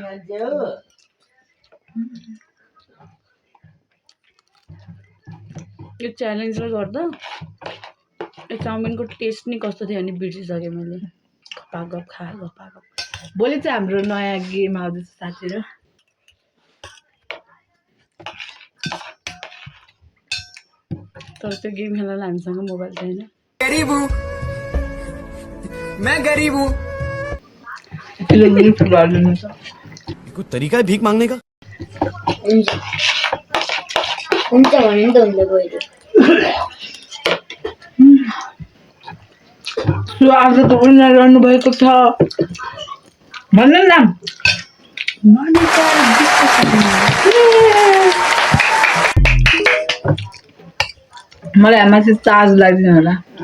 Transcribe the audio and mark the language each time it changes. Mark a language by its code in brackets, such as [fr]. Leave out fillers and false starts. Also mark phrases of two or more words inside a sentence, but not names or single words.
[ne] यो च्यालेन्जले गर्दा यो चाउमिनको टेस्ट नि कस्तो थियो भने बिर्सिसकेँ मैले। गपागप खा गपागप। भोलि चाहिँ हाम्रो नयाँ गेम आउँदैछ साथीहरू। तर त्यो गेम खेल्नलाई हामीसँग मोबाइल छैन। [hi] गरीब हूँ मैं, गरीब हूँ। कोई तरीका है भीख मांगने का? [ne] हुन्छ भने नि त हुन्छ गएर। आज त विनर गर्नुभएको छ। भन्नु न। मलाई आमा चाहिँ चार्ज लाग्दैन होला।